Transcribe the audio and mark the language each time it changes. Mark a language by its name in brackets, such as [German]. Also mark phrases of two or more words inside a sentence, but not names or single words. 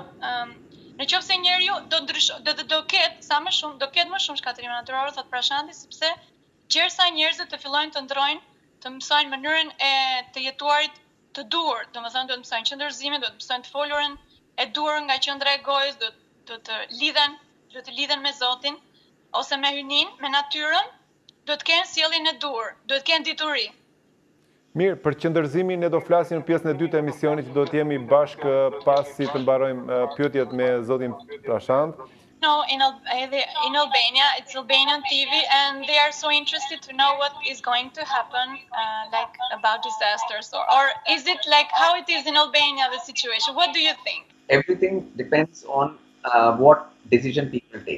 [Albanian] Në qoftë se njeriu do ketë më shumë shkatrime natyrore, thot Prashanti, sepse qersa njerëzit të fillojnë të ndrojnë, të mësojnë mënyrën e të jetuarit të dur, domethënë do të mësojnë qëndërzimin, do të mësojnë të folurën e dur nga qendra e gojës, do të lidhen me Zotin ose me hynin, me natyrën, do të kenë sjelljen e dur, do të kenë dituri. Mirë, për qëndërzimin ne do flasim në pjesën e dytë të emisionit, që do të jemi bashkë pasi të mbarojmë pyetjet me zotin Prashant. [English] No, in Albania, it's Albanian TV, and they are so interested to know what is going to happen, like about disasters, or is it like how it is in Albania, the situation? What do you think? Everything depends on what decision people take.